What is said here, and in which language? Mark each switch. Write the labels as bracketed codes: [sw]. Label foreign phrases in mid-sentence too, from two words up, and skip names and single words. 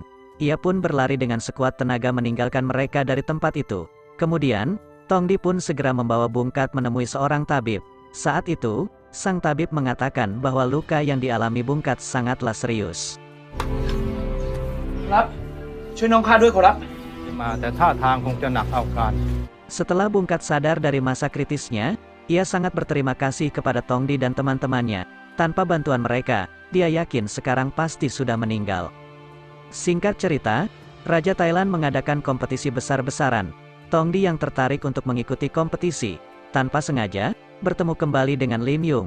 [id] Ia pun berlari dengan sekuat tenaga meninggalkan mereka dari tempat itu. Kemudian, Tongdi pun segera membawa Bungkat menemui seorang tabib. Saat itu, sang tabib mengatakan bahwa luka yang dialami Bungkat sangatlah serius. [th] ครับ ช่วยน้องข้าด้วยขอรับ มาแต่ท่าทางคงจะหนักเอาการ [id] Setelah Bungkat sadar dari masa kritisnya, ia sangat berterima kasih kepada Tongdi dan teman-temannya. Tanpa bantuan mereka, dia yakin sekarang pasti sudah meninggal. Singkat cerita, Raja Thailand mengadakan kompetisi besar-besaran. Tongdi yang tertarik untuk mengikuti kompetisi, tanpa sengaja, bertemu kembali dengan Lim Yung.